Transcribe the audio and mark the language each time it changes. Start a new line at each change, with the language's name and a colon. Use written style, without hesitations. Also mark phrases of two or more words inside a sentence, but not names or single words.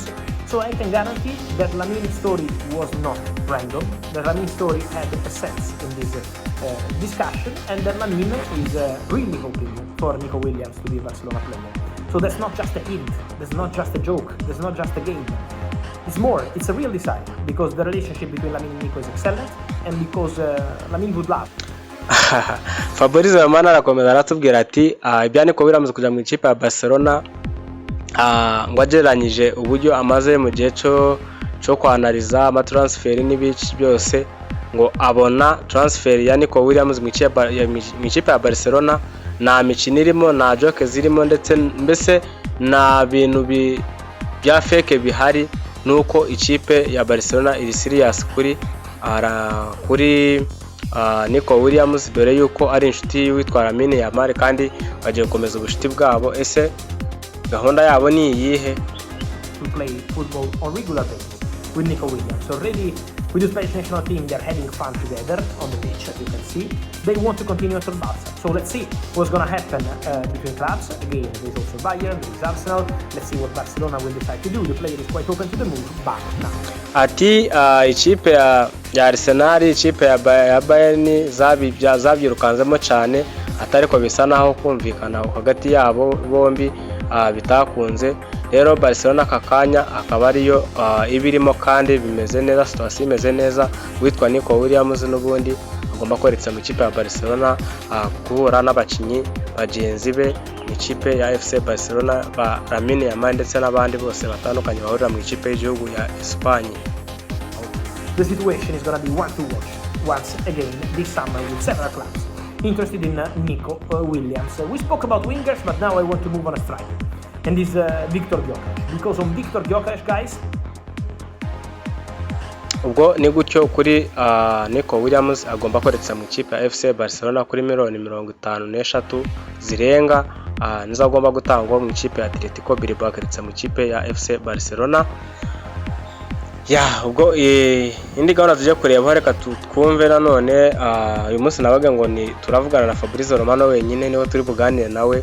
English: So I can guarantee that Lamine's story was not random, that Lamine's story had a sense in this discussion, and that Lamine is really hoping for Nico Williams to be a Barcelona player. So that's not just a hint, that's not just a joke, that's not just a game. It's more, it's a real desire, because the relationship between Lamine and Nico is excellent, and because Lamine would love.
Kinyarwanda: Fabrizio Romano arakomeza aratubwira ati ibya Nico Williams kujya mu ikipe ya Barcelona ngo agereranyije uburyo amaze mu gihe cyo kwanaliza amatransfer n'ibiki byose ngo abona transfer ya Nico Williams mu ikipe ya Barcelona nta mikino irimo, nta Gyokeres irimo, ndetse mbese nta bintu bya fake bihari, nuko ikipe ya Barcelona iri serious kuri Nico Williams, dore yuko ari inshuti witwa Lamine Yamal kandi bagiye gukomeza ubucuti bwabo. Ese gahunda yabo ni iyihe?
English: To play football on regular basis with Nico Williams. Already with the Spanish national team, they're having fun together on the pitch, as you can see. They want to continue at Barca. So let's see what's going to happen between clubs. Again, there's also Bayern, there's Arsenal. Let's see what Barcelona will decide to do. The player is quite open to the move, but now.
Kinyarwanda: Ati ikipe ya Arsenal, ikipe ya Bayern zabyirukanzemo cyane, atariko bisa naho kumvikana hagati yabo bombi bitakunze. Rero Barcelona kakanya akaba ariyo ibirimo kandi bimeze neza, situation imeze neza. Witwa Nico Williams n'ubundi agomba kwerekeza mu ikipe ya Barcelona guhura n'abakinyi bagenzi be mu ikipe ya FC Barcelona, ba Lamine Yamal ndetse n'abandi bose batandukanye bahurira mu ikipe y'igihugu ya Espagne.
English: The situation is going to be one to watch once again this summer with several clubs interested in Nico Williams. We spoke about wingers, but now I want to move on a striker. And this Victor Gyokeres. Because on Victor Gyokeres, guys,
Kinyarwanda: ubwo ni gutyo kuri Nico Williams agomba kwerekeza mu ikipe ya FC Barcelona kuri miliyoni 53 zirenga, nizo agomba gutangwa mu ikipe ya Atletico Bilbao kwerekeza mu ikipe ya FC Barcelona. Ubwo indi gahunda tujye kureba, reka twumve nanone uyu munsi nabaga ngo ni turavugana na Fabrizio Romano wenyine, niwe turi buganire nawe.